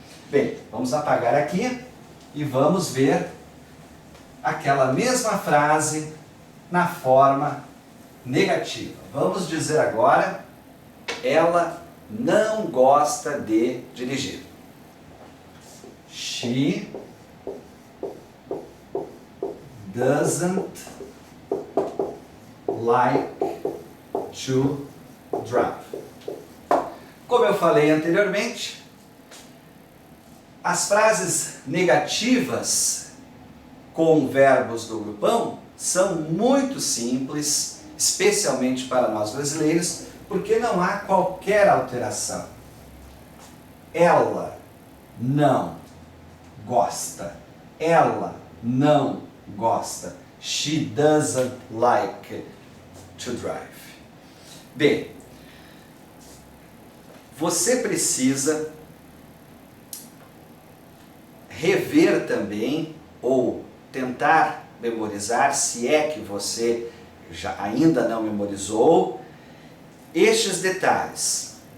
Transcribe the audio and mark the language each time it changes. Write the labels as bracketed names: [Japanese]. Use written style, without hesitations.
[Portuguese] Bem, vamos apagar aqui e vamos ver aquela mesma frase na forma negativa. Vamos dizer agora, ela não gosta de dirigir. [English] She doesn't like to drive. [Portuguese] Como eu falei anteriormente, as frases negativas com verbos do grupão são muito simples, especialmente para nós brasileiros, porque não há qualquer alteração. Ela não gosta. Ela não gosta. [English] She doesn't like to drive. [Portuguese] Bem, você precisa rever também, ou tentar memorizar, se é que você ainda não memorizou, estes detalhes.